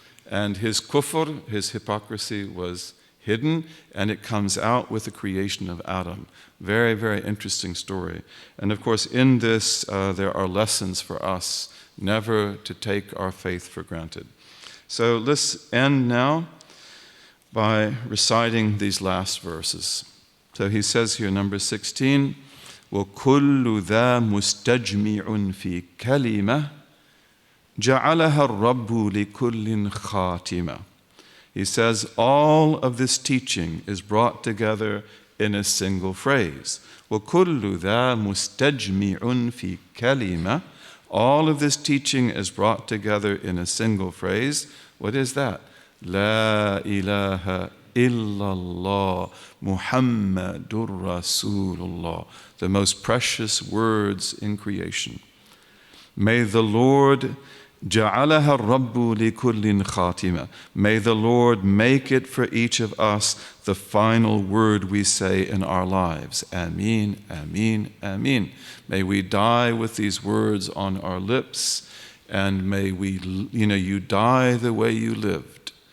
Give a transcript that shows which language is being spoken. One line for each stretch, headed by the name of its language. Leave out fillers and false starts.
English: And his kufr, his hypocrisy, was hidden, and it comes out with the creation of Adam. Very, very interesting story. And of course, in this, there are lessons for us, never to take our faith for granted. So let's end now by reciting these last verses. So he says here, number 16,
Arabic: وَكُلُّ ذَا مُسْتَجْمِعٌ فِي كَلِمَةٍ جَعَلَهَا الرَّبُّ لِكُلٍّ خَاتِمَةٍ.
English: He says, all of this teaching is brought together in a single phrase.
Arabic: وَكُلُّ ذَا مُسْتَجْمِعٌ فِي كَلِمَةٍ.
English: All of this teaching is brought together in a single phrase. What is that?
Arabic: La ilaha illallah Muhammadur Rasulullah.
English: The most precious words in creation. May the Lord
Arabic: جَعَلَهَا الرَّبُّ لِكُلٍّ خَاتِمَةٍ.
English: May the Lord make it for each of us the final word we say in our lives. Ameen, ameen, ameen. May we die with these words on our lips, and may we, you die the way you lived.